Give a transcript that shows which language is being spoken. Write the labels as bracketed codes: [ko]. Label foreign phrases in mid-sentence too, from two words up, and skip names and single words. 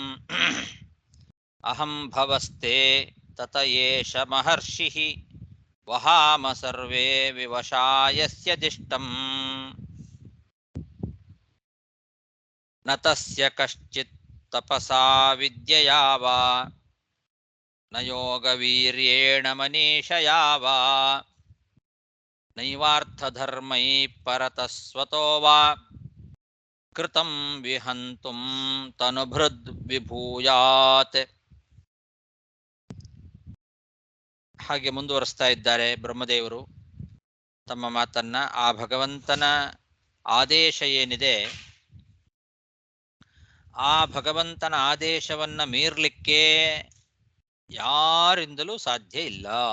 [sa] अहं भवस्ते तत एष महर्षिः वहाम सर्वे विवशायस्य दिष्टं. न तस्य कश्चित् तपसा विद्येया वा न योगवीर्येण मनीषया वा नैवार्थधर्मै परतः स्वतो वा कृतं विहन्तुं तनुभृद् विभूयात्. [kn] ಹಾಗೆ ಮುಂದುವರಿಸ್ತಾ ಇದ್ದಾರೆ ಬ್ರಹ್ಮದೇವರು ತಮ್ಮ ಮಾತನ್ನ. ಆ ಭಗವಂತನ ಆದೇಶ ಏನಿದೆ, ಆ ಭಗವಂತನ ಆದೇಶವನ್ನ ಮೀರ್ಲಿಕ್ಕೆ ಯಾರಿಂದಲೂ ಸಾಧ್ಯ ಇಲ್ಲ.